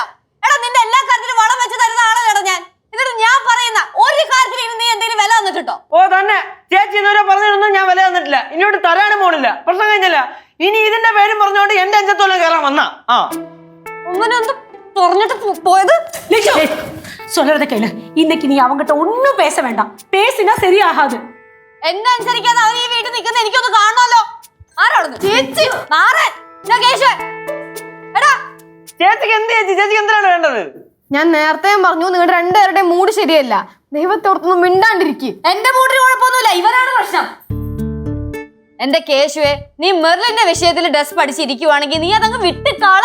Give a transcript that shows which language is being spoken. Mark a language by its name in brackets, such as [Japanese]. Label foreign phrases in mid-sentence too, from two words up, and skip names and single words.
[Malayalam] എടാ നിന്റെ എല്ലാ കാര്യത്തിലും വളം വെച്ച് തരുന്ന ആളല്ലേടാ ഞാൻ. എന്നിട്ട് ഞാൻ പറയുന്ന ഒരു കാര്യത്തിൽ ഇനി നീ എന്തെങ്കിലും വില തന്നിട്ടുണ്ടോ? ഓ തന്നെ ചേച്ചി ഇതുവരെ പറഞ്ഞിരുന്നു, ഞാൻ വില തന്നിട്ടില്ല, ഇനിയോട്ട് തരാനും പോണില്ല. പ്രശ്നം കഴിഞ്ഞില്ല. ഇനി ഇതിന്റെ പേരും പറഞ്ഞോണ്ട് എന്റെ അഞ്ചത്തോലെ കയറാൻ വന്നാ അങ്ങനെ ഒന്ന് പറഞ്ഞിട്ട് പോയത്. [Tamil] சொல்றத கேளு. இன்னைக்கு நீ அவங்கிட்ட ஒன்னும் பேச வேண்டாம். பேசினா சரியாகாது. [Malayalam] എന്നെ അനുസരിക്കാതെ അവൻ ഈ വീട്ടിൽ നിൽക്കുന്ന എനിക്കൊന്ന് കാണണമല്ലോ. ആരാണെന്ന് ചേച്ചി നാരായൺ കേശു. എടാ ചേച്ചിക്ക് എന്ത് ചേച്ചി, ചേച്ചിക്ക് എന്തിനാണ് വേണ്ടത്? ഞാൻ നേരത്തെ പറഞ്ഞു നിങ്ങളുടെ രണ്ടുപേരുടെയും മൂഡ് ശരിയല്ല. ദൈവത്തോർത്തൊന്നും മിണ്ടാണ്ടിരിക്കും. എന്റെ മൂട്ടിന് കുഴപ്പമൊന്നുമില്ല, ഇവരാണ് പ്രശ്നം. എന്റെ കേശുവെ, നീ മെർലിന്റെ വിഷയത്തിൽ ഡ്രസ് പഠിച്ചിരിക്കുവാണെങ്കിൽ നീ അതങ്ങ് വിട്ടിക്കാളാ.